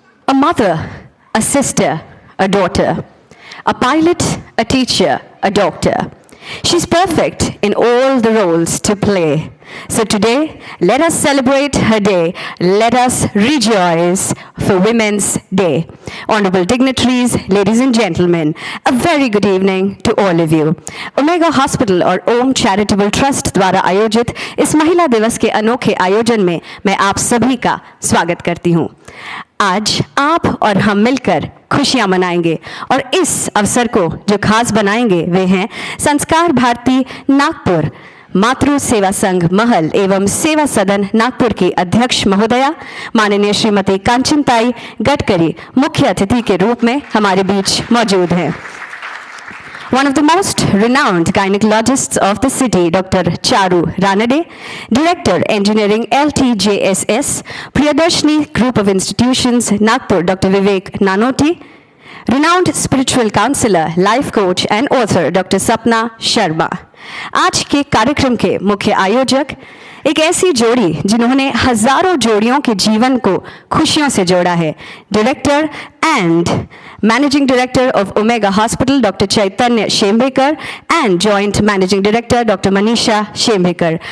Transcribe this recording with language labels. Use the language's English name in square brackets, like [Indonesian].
[English] A mother, a sister, a daughter, a pilot, a teacher, a doctor. She's perfect in all the roles to play. So today, let us celebrate her day. Let us rejoice for Women's Day. Honorable dignitaries, ladies and gentlemen, a very good evening to all of you. [Hindi] Omega Hospital और ओम charitable trust द्वारा आयोजित इस महिला दिवस के अनोखे आयोजन में मैं आप सभी का स्वागत करती हूँ। आज आप और हम मिलकर खुशियां मनाएंगे और इस अवसर को जो खास बनाएंगे वे हैं संस्कार भारती नागपुर मातृ सेवा संघ महल एवं सेवा सदन नागपुर की अध्यक्ष महोदया माननीय श्रीमती कांचनताई गडकरी मुख्य अतिथि के रूप में हमारे बीच मौजूद हैं। [English] One of the most renowned gynecologists of the city, Dr. Charu Ranade, Director, Engineering, LTJSS, Priyadarshini Group of Institutions, Nagpur, Dr. Vivek Nanoti, renowned spiritual counselor, life coach and author, Dr. Sapna Sharma. [Hindi] आज के कार्यक्रम के मुख्य आयोजक एक ऐसी जोड़ी जिन्होंने हजारों जोड़ियों के जीवन को खुशियों से जोड़ा है। [English] Director and managing director of Omega hospital doctor Chaitanya Shembekar and joint managing director doctor Manisha Shembekar.